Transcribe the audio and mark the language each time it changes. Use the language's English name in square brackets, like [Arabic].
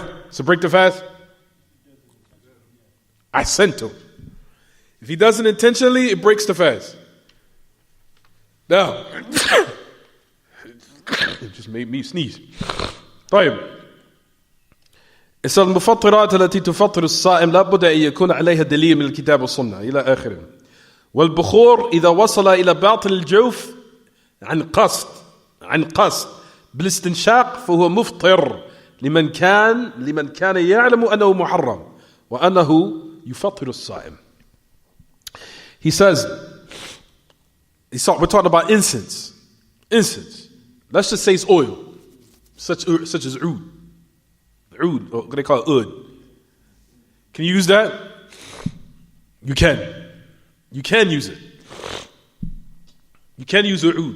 [English] So break the fast? I sent him. If he does it intentionally, it breaks the fast. Now, it just made me sneeze. [Arabic] طيب. المفطرات التي تفطر الصائم لابد أن يكون عليها دليل من الكتاب والسنة إلى آخره. والبخور إذا وصل إلى باطن الجوف عن قصد بالاستنشاق فهو مفطر لمن كان يعلم أنه محرم وأنه يفطر الصائم. [English] He says, we're talking about incense. Let's just say it's oil, such as oud, or what they call it, oud. Can you use that? You can use it. You can use oud.